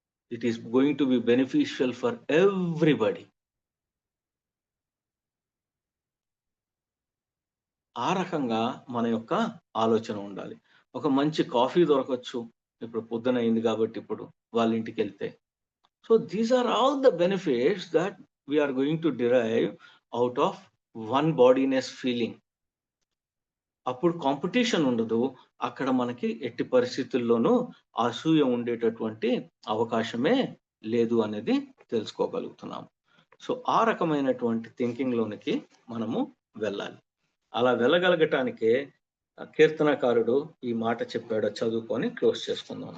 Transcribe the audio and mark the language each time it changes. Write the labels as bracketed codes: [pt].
[en] It is going to be beneficial for everybody. [te] ఆ రకంగా మన యొక్క ఆలోచన ఉండాలి. ఒక మంచి కాఫీ దొరకచ్చు. ఇప్పుడు పొద్దున అయింది కాబట్టి ఇప్పుడు వాళ్ళ ఇంటికి వెళ్తే. [en] So these are all the benefits that we are going to derive out of one bodiness feeling. [te] అప్పుడు కాంపిటీషన్ ఉండదు. అక్కడ మనకి ఎట్టి పరిస్థితుల్లోనూ అసూయ ఉండేటటువంటి అవకాశమే లేదు అనేది తెలుసుకోగలుగుతున్నాం. సో ఆ రకమైనటువంటి థింకింగ్ లోనికి మనము వెళ్ళాలి. అలా వెళ్ళగలగటానికే కీర్తనకారుడు ఈ మాట చెప్పాడో చదువుకొని క్లోజ్ చేసుకుందాం.